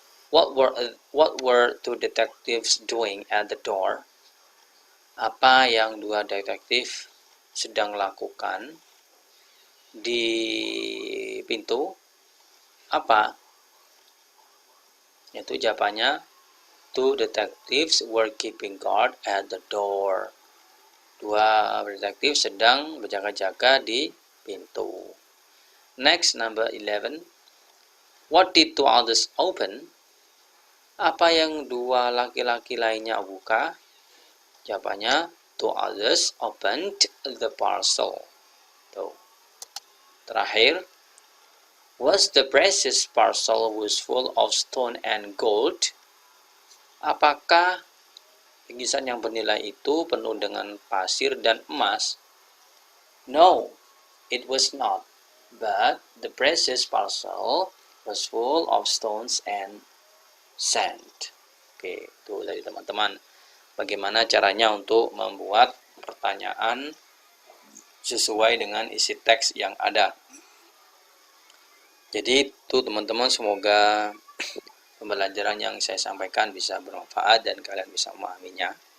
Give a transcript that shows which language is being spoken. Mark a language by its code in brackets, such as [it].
[en] What were 2 detectives doing at the door? [id] Apa yang 2 detektif sedang lakukan di pintu? Apa? Itu jawabannya [en] 2 detectives were keeping guard at the door. [id] 2 detektif sedang berjaga-jaga di pintu. [en] Next, number 11. What did 2 others open? [id] Apa yang 2 laki-laki lainnya buka? Jawabannya [en] 2 others opened the parcel. [id] Tuh. Terakhir, [en] was the precious parcel was full of stone and gold? [id] Apakah bingkisan yang bernilai itu penuh dengan pasir dan emas? [en] No, it was not. But the precious parcel was full of stones and sand. [id] Oke, itu dari teman-teman. Bagaimana caranya untuk membuat pertanyaan sesuai dengan isi teks yang ada. Jadi itu teman-teman, semoga pembelajaran yang saya sampaikan bisa bermanfaat dan kalian bisa memahaminya.